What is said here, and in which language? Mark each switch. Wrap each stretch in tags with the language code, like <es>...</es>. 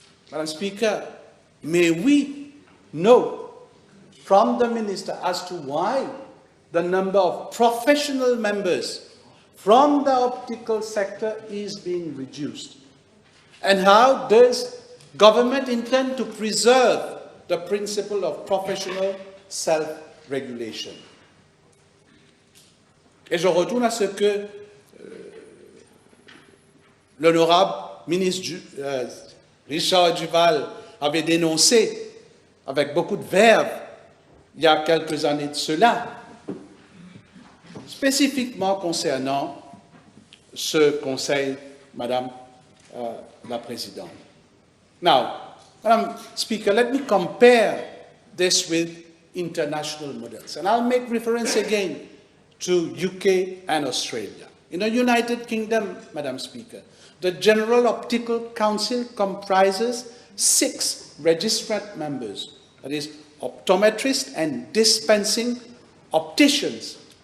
<en>Madam Speaker, may we know from the Minister as to why the number of professional members from the optical sector is being reduced, and how does government intend to preserve the principle of professional self-regulation?</en> <fr>Et je retourne à ce que l'honorable ministre Richard Duval avait dénoncé avec beaucoup de verve il y a quelques années de cela, spécifiquement concernant ce conseil, Madame la Présidente.</fr> <en>Now, Madam Speaker, let me compare this with international models, and I'll make reference again to UK and Australia. In the United Kingdom, Madam Speaker, the General Optical Council comprises 6 registrant members, that is, optometrists and dispensing opticians.</en>